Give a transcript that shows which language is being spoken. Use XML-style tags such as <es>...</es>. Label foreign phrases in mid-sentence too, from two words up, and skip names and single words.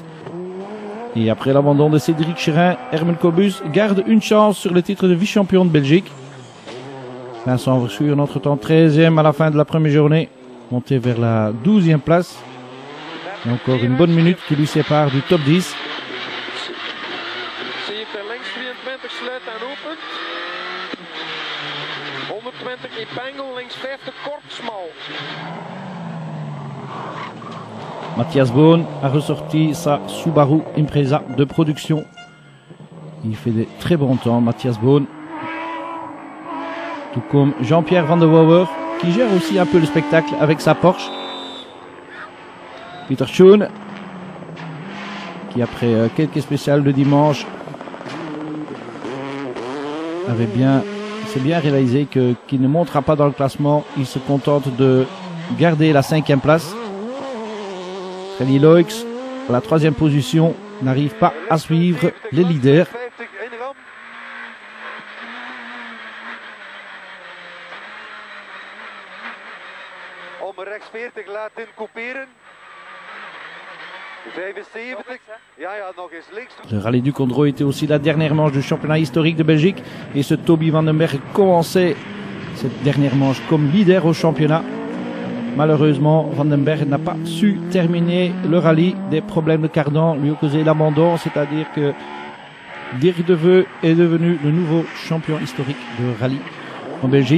<fr>Et après l'abandon de Cédric Cherin, Herman Cobus garde une chance sur le titre de vice-champion de Belgique. Vincent Verschuren, entre-temps 13e à la fin de la première journée, monté vers la 12e place. Et encore une bonne minute qui lui sépare du top 10.</fr> <nl>120 Epengel, links 50 kort, smal.</nl> <fr>Matthias Bohn a ressorti sa Subaru Impreza de production. Il fait des très bons temps, Matthias Bohn. Tout comme Jean-Pierre Van der Wouwer, qui gère aussi un peu le spectacle avec sa Porsche. Peter Schoen, qui après quelques spéciales de dimanche, s'est bien réalisé qu'il ne montera pas dans le classement. Il se contente de garder la 5e place. Freddy Loix, à la 3e position, n'arrive pas à suivre les leaders.</fr> <nl>Om rechts 40 laten couperen. 75. Ja, nog eens links.</nl> <fr>Le rallye du Condro était aussi la dernière manche du championnat historique de Belgique. Et ce Toby Van den Berg commençait cette dernière manche comme leader au championnat. Malheureusement, Van den Berg n'a pas su terminer le rallye. Des problèmes de cardan lui ont causé l'abandon, c'est-à-dire que Dirk De Veu est devenu le nouveau champion historique de rallye en Belgique.</fr>